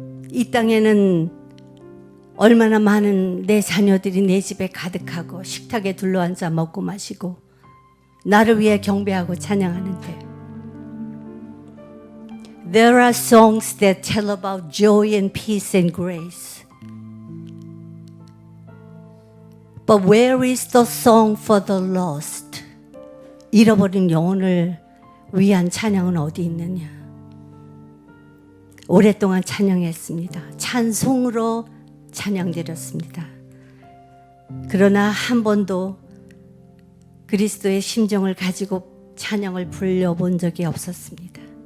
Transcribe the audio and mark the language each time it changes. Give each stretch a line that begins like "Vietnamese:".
Korean: 이 땅에는 얼마나 많은 내 자녀들이 내 집에 가득하고 식탁에 둘러앉아 먹고 마시고 나를 위해 경배하고 찬양하는데
English: There are songs that tell about joy and peace and grace. But where is the song for the lost?
Korean: 잃어버린 영혼을 위한 찬양은 어디 있느냐? 오랫동안 찬양했습니다. 찬송으로 찬양드렸습니다. 그러나 한 번도 그리스도의 심정을 가지고 찬양을 불려본 적이 없었습니다.